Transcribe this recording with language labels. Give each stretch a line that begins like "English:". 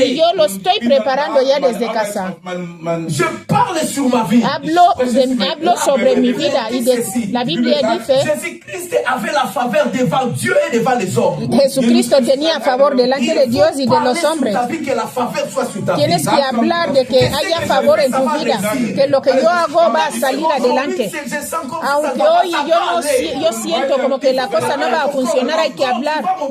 Spanish: Y yo lo estoy preparando ya desde casa.
French: Je parle sur ma vie.
Spanish: Hablo sobre mi vida y la Biblia dice
French: Jésus-Christ avait la faveur devant Dieu et devant les hommes.
Spanish: Jesucristo tenía favor delante de Dios y de los hombres. Tienes que hablar de que haya favor en tu vida, que lo que yo hago va a salir adelante. Aunque hoy yo siento como que la cosa no va a funcionar, hay que hablar.